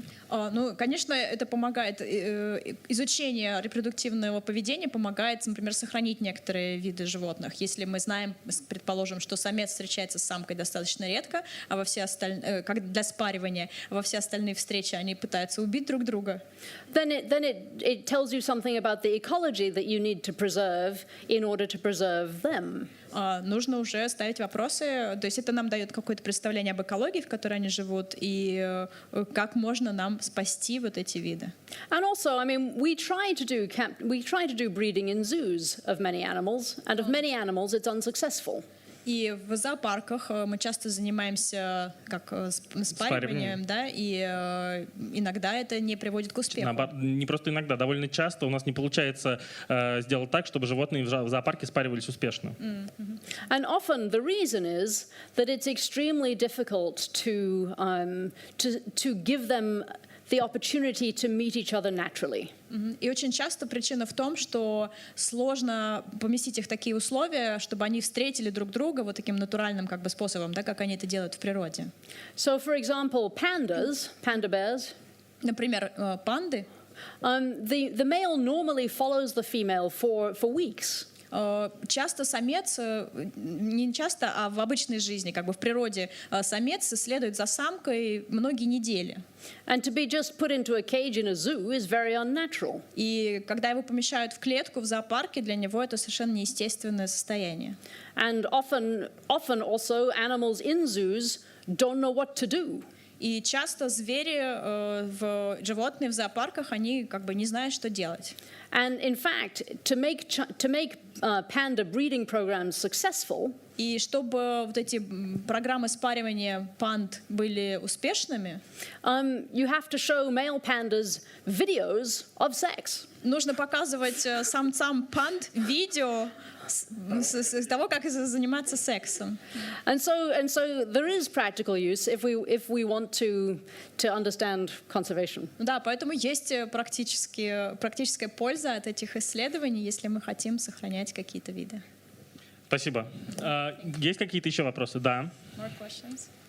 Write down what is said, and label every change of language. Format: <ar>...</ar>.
<ru>Ну, конечно, это помогает, изучение репродуктивного поведения помогает, например, сохранить некоторые виды животных. Если мы знаем, предположим, что самец встречается с самкой достаточно редко, а во все остальные, как для спаривания, а во все остальные встречи они пытаются убить друг друга.</ru> <en>Then it tells you something about the ecology that you need to preserve in order to preserve them.</en> <ru>Нужно уже ставить вопросы, то есть это нам дает какое-то представление об экологии, в которой они живут, и как можно нам спасти вот эти виды.</ru> <en>And also, I mean, we try to do breeding in zoos of many animals, and of many animals it's unsuccessful.</en> <ru>И в зоопарках мы часто занимаемся как спариванием, да, и иногда это не приводит к успеху. Не просто иногда, довольно часто у нас не получается сделать так, чтобы животные в зоопарке спаривались успешно.</ru> <en>And often the reason is that it's extremely difficult to give them the opportunity to meet each other naturally.</en> <ru>И очень часто причина в том, что сложно поместить их в такие условия, чтобы они встретили друг друга вот таким натуральным как бы способом, да, как они это делают в природе.</ru> <en>So, for example, panda bears.</en> <ru>Например, панды.</ru> <en>The male normally follows the female for weeks.</en> <ru>Часто самец, не часто, а в обычной жизни, как бы в природе, самец следует за самкой многие недели.</ru> <en>And to be just put into a cage in a zoo is very unnatural.</en> <ru>И когда его помещают в клетку в зоопарке, для него это совершенно неестественное состояние.</ru> <en>And often also animals in zoos don't know what to do.</en> <ru>И часто животные в зоопарках, они как бы не знают, что делать.</ru> <en>And in fact, to make panda breeding programs successful,</en> <ru>и чтобы вот эти программы спаривания панд были успешными,</ru> <en>you have to show male pandas videos of sex.</en> <ru>Нужно показывать самцам панд видео с того, как заниматься сексом.</ru> <en>And so there is practical use if we want to understand conservation.</en> <ru>Да, поэтому есть практическая польза от этих исследований, если мы хотим сохранять какие-то виды. Спасибо. Есть какие-то еще вопросы? Да.</ru> <en>More questions?</en>